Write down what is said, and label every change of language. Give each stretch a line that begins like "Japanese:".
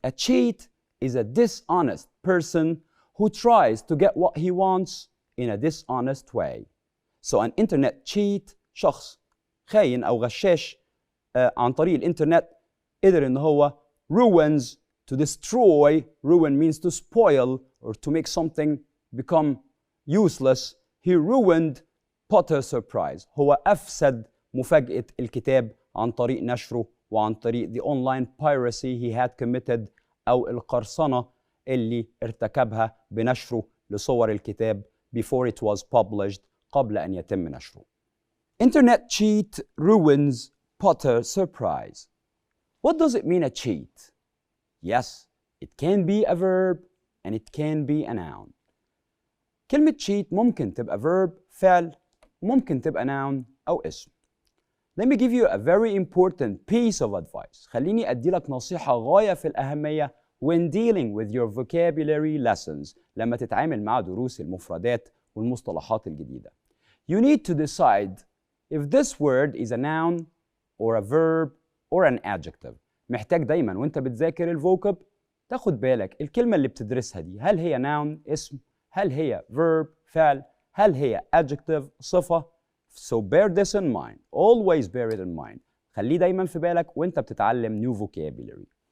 English: A cheat is a dishonest person who tries to get what he wants in a dishonest way. So an internet cheat
Arabic: شخص خاين أو غشاش عن طريق الإنترنت قدر إن هو
English: ruins to destroy. Ruin means to spoil or to make something become useless. He ruined Potter surprise.
Arabic: هو أفسد مفاجأة الكتاب عن طريق نشره وعن طريق
English: the online piracy he had committed
Arabic: أو القرصنة اللي ارتكبها بنشره لصور الكتاب
English: before it was published
Arabic: قبل أن يتم نشره.
English: Internet cheat ruins Potter surprise. What does it mean a cheat? Yes, it can be a verb and it can be a noun.
Arabic: كلمة cheat ممكن تبقى verb فعل ممكن تبقى noun أو اسم.
English: Let me give you a very important piece of advice.
Arabic: خليني أدي لك نصيحة غاية في الأهمية
English: when dealing with your vocabulary lessons
Arabic: لما تتعامل مع دروس المفردات والمصطلحات الجديدة.
English: You need to decide if this word is a noun or a verb or an adjective.
Arabic: محتاج دايما وانت بتذاكر الفوكاب تاخد بالك الكلمة اللي بتدرسها دي هل هي noun اسم هل هي verb فعل هل هي adjective صفة.
English: So bear this in mind. Always bear it in mind.
Arabic: خليه دايما في بالك وانت بتتعلم
English: new vocabulary.